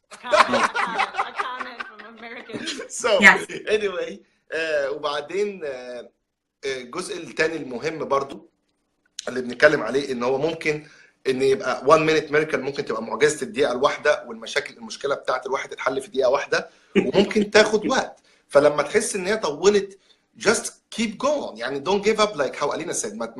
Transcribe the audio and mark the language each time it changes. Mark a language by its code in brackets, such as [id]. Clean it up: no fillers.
[en] A comment from American. So anyway, [ar] وبعدين الجزء الثاني المهم برضو اللي بنتكلم عليه ان هو ممكن ان يبقى [en] 1 minute miracle، [ar] ممكن تبقى معجزه الدقيقه الواحده، المشكله بتاعت الواحد تتحل في دقيقه واحده، وممكن تاخد وقت. فلما تحس ان هي طولت [en] just keep going، [ar] يعني [en] don't give up like how Alina said.